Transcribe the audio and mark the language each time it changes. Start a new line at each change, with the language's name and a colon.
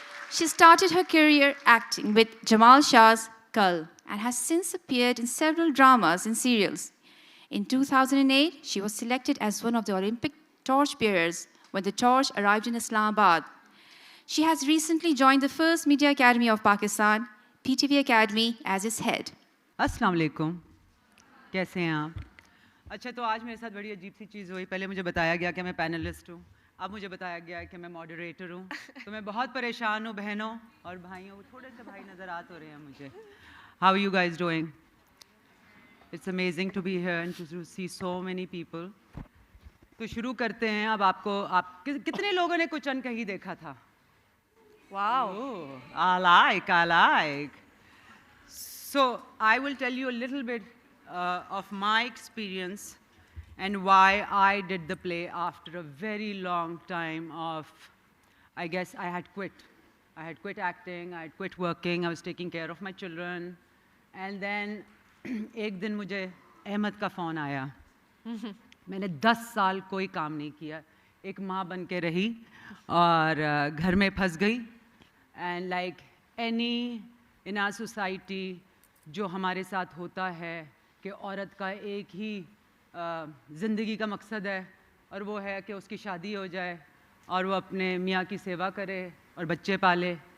English: She started her career acting with Jamal Shah's Kal and has since appeared in several dramas and serials. In 2008, she was selected as one of the Olympic torchbearers when the torch arrived in Islamabad. She has recently joined the First Media Academy of Pakistan, PTV Academy, as its head.
Urdu: السلام علیکم، کیسے ہیں آپ؟ اچھا، تو آج میرے ساتھ بڑی عجیب سی چیز ہوئی. پہلے مجھے بتایا گیا کہ میں پینلسٹ ہوں، اب مجھے بتایا گیا کہ میں ماڈریٹر ہوں. تو میں بہت پریشان ہوں بہنوں اور بھائیوں. تھوڑے سے بھائی نظرات ہو رہے ہیں مجھے.
English: How you guys doing? It's amazing to be here and to see so many people.
Urdu: تو شروع کرتے ہیں. اب آپ کتنے لوگوں نے کچھ انکہی دیکھا تھا؟ Wow.
English: I like. So I will tell you a little bit of my experience and why I did the play after a very long time of, I guess I had quit. I had quit acting, I had quit working, I was taking care of my children. And then
Urdu: ایک دن مجھے احمد کا phone آیا. میں نے 10 سال کوئی کام نہیں کیا. ایک ماں بن کے رہی اور گھر میں پھنس گئی.
English: and like any in our society
Urdu: جو ہمارے ساتھ ہوتا ہے کہ عورت کا ایک ہی زندگی کا مقصد ہے اور وہ ہے کہ اس کی شادی ہو جائے اور وہ اپنے میاں کی سیوا کرے اور بچے پالے.